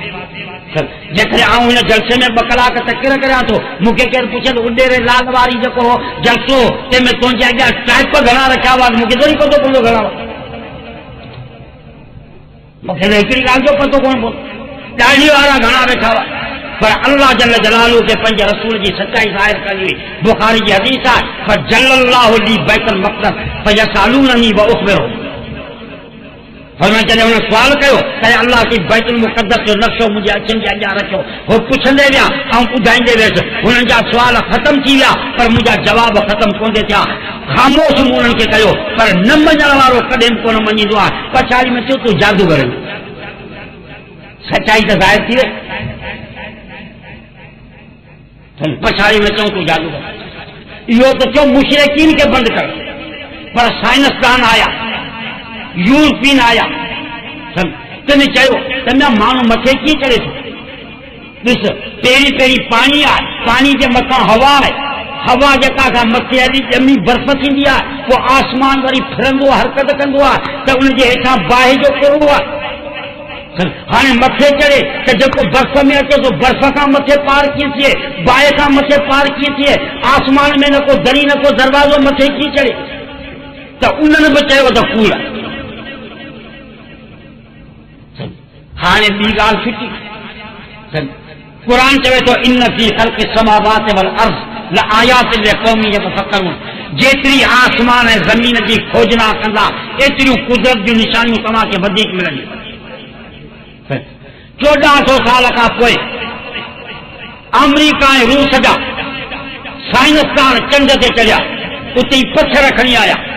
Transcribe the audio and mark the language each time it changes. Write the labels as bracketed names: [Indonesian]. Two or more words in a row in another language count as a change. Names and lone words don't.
[Sindhi] जेकॾहिं आऊं हिन जलसे में 2 कलाक तकिर करियां थो, मूंखे केरु पुछे त उॾेरे लाल वारी जेको हो जलसो तंहिंमें तुंहिंजे अॻियां टाइप घणा रखिया हुआ, मूंखे थोरी पतो पवंदो घणा हुआ? मूंखे त हिकिड़ी ॻाल्हि जो पतो कोन पवंदो, ॾाढी वारा घणा रखिया हुआ। पर [Arabic] الله جل جلاله [Sindhi] खे पंहिंजे रसूल जी सचाई ज़ाहिर कई हुई। बुखारी जी हदीस आहे [Arabic] فجلى الله لي بيت المقدس فيسألونني وأخبرهم. [Sindhi] फरमाया जॾहिं हुन सुवाल कयो त अल्लाह की बैतुल मुक़द्दस जो नक्शो मुंहिंजे अखियुनि जे अॻियां रखियो, हो पुछंदे विया ऐं ॿुधाईंदे वियसि। हुननि जा सुवाल ख़तम थी विया पर मुंहिंजा जवाब ख़तम कोन थिया। ख़ामोश मूं उन्हनि खे कयो, पर न मञण वारो कॾहिं बि कोन मञींदो आहे। पछाड़ी में चयो तूं जादूगर आहीं। सचाई त ज़ाहिर थी वई, पछाड़ी में चऊं तूं जादूगर। इहो त चओ मुशरिकीन खे बंदि कर। पर साइंसदान आया, यूरोपियन आया, तने चयो त माण्हू मथे कीअं चढ़े थो? ॾिस पहिरीं पहिरीं पाणी आहे, पाणी जे मथां हवा आहे, हवा जेका खां मथे हली ॼमी बर्फ़ थींदी आहे, पोइ आसमान वरी फिरंदो हरकत कंदो आहे त उनजे हेठां बाहि जो कोड़ो आहे। हाणे मथे चढ़े त जेको बर्फ़ में अचे थो बर्फ़ खां मथे पार कीअं थिए, बाहि खां मथे पार कीअं थिए, आसमान में न को दरी न को दरवाज़ो मथे कीअं चढ़े? त उन्हनि बि चयो त कूड़ आहे। हाणे ॿी ॻाल्हि छुटी, क़ुर चवे थो [Arabic] إن في خلق السماوات والأرض لآيات لقوم يتفكرون. [Sindhi] जेतिरी आसमान ऐं ज़मीन जी खोजना कंदा एतिरियूं कुदरत जूं निशानियूं तव्हांखे वधीक मिलंदियूं। 1400 साल खां पोइ अमेरिका ऐं रूस जा साइंसदान चंड ते चढ़िया, उते ई पत्थर खणी आया।